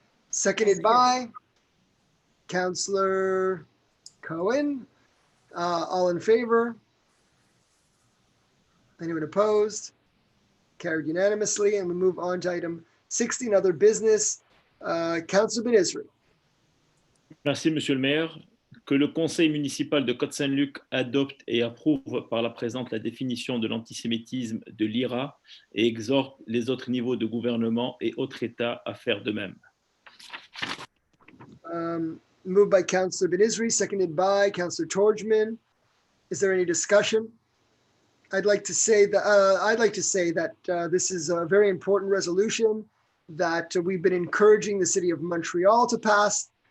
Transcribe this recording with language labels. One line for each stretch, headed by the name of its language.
English: Seconded by Councillor Cohen. All in favor? Anyone opposed? Carried unanimously. And we move on to item 16, other business. Councillor Ben-Isri.
French: Merci, Monsieur le maire. Que le conseil municipal de Côte Saint-Luc adopte et approuve par la présente la définition de l'antisémitisme de l'IRA et exhorte les autres niveaux de gouvernement et autres États à faire de même.
English: Moved by Councillor Ben-Isri, seconded by Councillor Torgman. Is there any discussion? I'd like to say that this is a very important resolution that we've been encouraging the city of Montreal to pass.